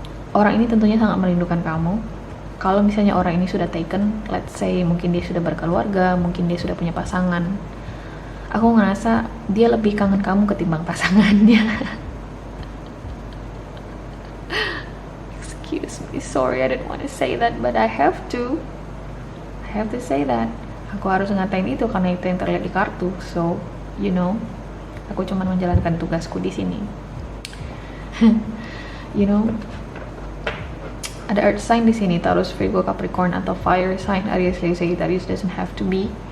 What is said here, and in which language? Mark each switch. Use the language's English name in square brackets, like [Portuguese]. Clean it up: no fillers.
[Indonesian] Orang ini tentunya sangat merindukan kamu. Kalau misalnya orang ini sudah taken, [English] let's say [Indonesian] mungkin dia sudah berkeluarga, mungkin dia sudah punya pasangan, aku ngerasa dia lebih kangen kamu ketimbang pasangannya. [English] Excuse me, sorry, I didn't want to say that, but I have to say that. [Indonesian] Aku harus ngatain itu karena itu yang terlihat di kartu. [English] So, you know, [Indonesian] aku cuma menjalankan tugasku di sini. You know, ada earth sign di sini, Taurus, Virgo, Capricorn, atau fire sign, Aries, Leo, Sagittarius, [English] doesn't have to be.